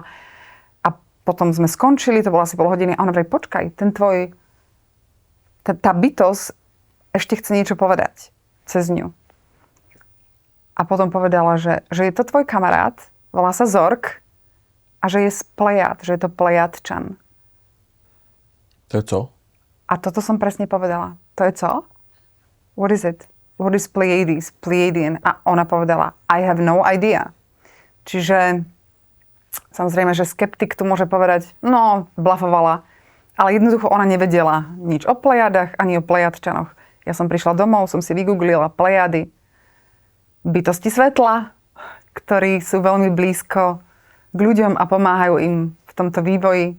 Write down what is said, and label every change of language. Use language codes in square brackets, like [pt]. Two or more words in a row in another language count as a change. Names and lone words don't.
[sk] A potom sme skončili, to bolo asi pol hodiny a ona vraví, počkaj, tá bytosť ešte chce niečo povedať cez ňu. A potom povedala, že je to tvoj kamarát, volá sa Zork a že je z Plejad, že je to Plejadčan. To je co? A toto som presne povedala. To je co? [en] What is it? What is Pleiades? Pleiadian? [sk] A ona povedala, [en] I have no idea. [sk] Čiže samozrejme, že skeptik tu môže povedať, no, blafovala. Ale jednoducho ona nevedela nič o Plejadách ani o Plejadčanoch. Ja som prišla domov, som si vygooglila Plejady, bytosti svetla, ktorí sú veľmi blízko k ľuďom a pomáhajú im v tomto vývoji.